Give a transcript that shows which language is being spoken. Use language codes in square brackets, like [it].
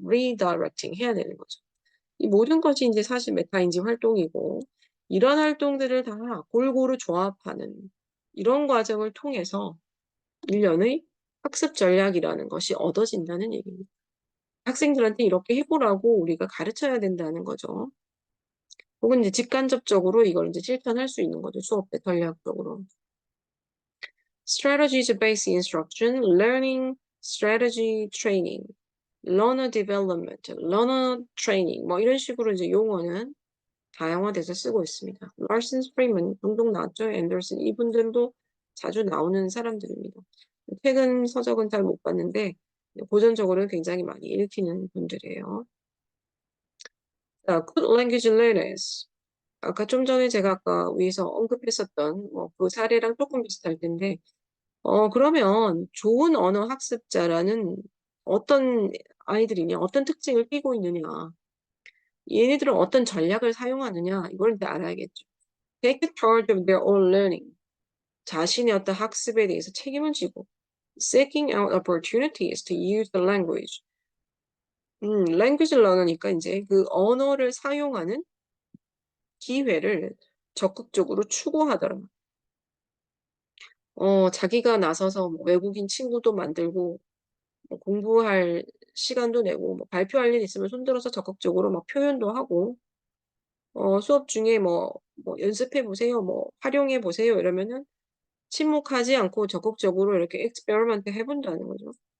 [ko] redirecting 해야 되는 거죠. 이 모든 것이 이제 사실 메타인지 활동이고 이런 활동들을 다 골고루 조합하는 이런 과정을 통해서 일련의 학습 전략이라는 것이 얻어진다는 얘기입니다. 학생들한테 이렇게 해보라고 우리가 가르쳐야 된다는 거죠. 혹은 이제 직간접적으로 이걸 이제 실천할 수 있는 거죠. 수업 때 전략적으로. [en] Strategies based instruction, learning strategy training, learner development, learner training [ko] 뭐 이런 식으로 이제 용어는 다양화돼서 쓰고 있습니다. 라슨 스프링만 종종 나왔죠. 앤더슨 이분들도 자주 나오는 사람들입니다. 최근 서적은 잘 못 봤는데 고전적으로는 굉장히 많이 읽히는 분들이에요. [en] 자, good language learners. [ko] 아까 좀 전에 제가 아까 위에서 언급했었던 뭐 그 사례랑 조금 비슷할 텐데 그러면 좋은 언어 학습자라는 어떤 아이들이냐, 어떤 특징을 띠고 있느냐, 얘네들은 어떤 전략을 사용하느냐, 이걸 이제 알아야겠죠. [en] Take charge of their own learning. [ko] 자신의 어떤 학습에 대해서 책임을 지고 [en] seeking out opportunities to use the language. [ko] language learner니까 이제 그 언어를 사용하는 기회를 적극적으로 추구하더라. 자기가 나서서 뭐 외국인 친구도 만들고 뭐 공부할 시간도 내고 뭐 발표할 일 있으면 손들어서 적극적으로 막 표현도 하고 수업 중에 뭐 연습해 보세요, 뭐 활용해 보세요 이러면은 침묵하지 않고 적극적으로 이렇게 experiment 해본다는 거죠.